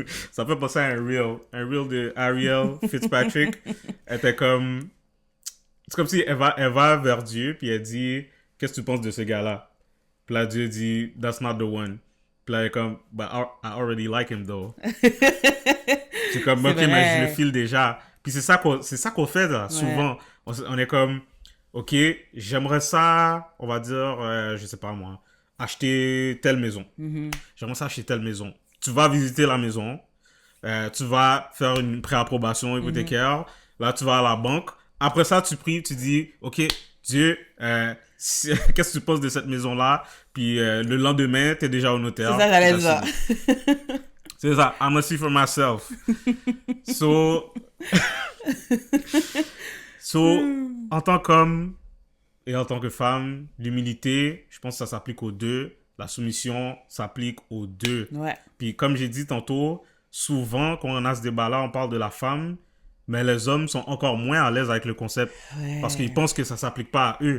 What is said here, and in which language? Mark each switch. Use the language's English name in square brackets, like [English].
[French] Ça fait penser à un reel de Ariel Fitzpatrick. Elle était comme... C'est comme si elle va vers Dieu, puis elle dit, qu'est-ce que tu penses de ce gars-là? Puis là, Dieu dit, [English] that's not the one. [French] Puis là, elle est comme, [English] but I already like him though. [French] C'est comme, ok, mais je le file déjà. Puis c'est ça qu'on fait là, souvent. On est comme, ok, j'aimerais ça, on va dire, je sais pas moi, acheter telle maison. J'aimerais ça acheter telle maison. Tu vas visiter la maison, tu vas faire une préapprobation hypothécaire, là tu vas à la banque. Après ça, tu pries, tu dis, ok, Dieu, qu'est-ce que tu penses de cette maison-là? Puis le lendemain, t'es déjà au notaire. C'est ça, j'allais dire. C'est ça, [English] I'm gonna see for myself. [French] So, en tant qu'homme et en tant que femme, l'humilité, je pense que ça s'applique aux deux. La soumission s'applique aux deux. Ouais. Puis comme j'ai dit tantôt, souvent, quand on a ce débat-là, on parle de la femme, mais les hommes sont encore moins à l'aise avec le concept parce qu'ils pensent que ça s'applique pas à eux.